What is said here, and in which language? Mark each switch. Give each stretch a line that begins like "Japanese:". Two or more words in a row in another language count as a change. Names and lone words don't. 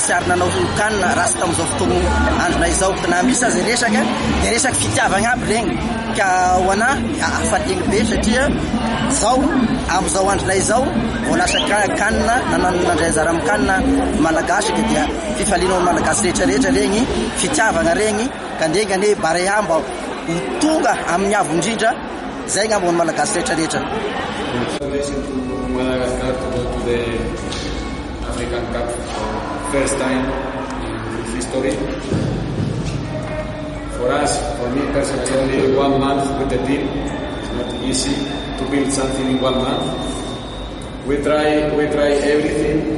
Malagasy: tsy ary nanao kanina raha sy tamin'izao fotoana androna izao na misy azy resaka dia resaky fitiavagna aby regny ka ho ana afaliagny be satria zao amin'izao androna izao vao lasa kanina nanandray anjara amin'ny kanina malagasy dia fifalianao malagasy rehetrarehetra regny fitiavagna regny ka ndengany Barea mba ho tonga amin'ny avo indrindra zay ngamba ny malagasy rehetrarehetra.
English: Madagascar to go to the African Cup for first time in history. For us, for me personally, only 1 month with the team. It's not easy to build something in 1 month. We try everything.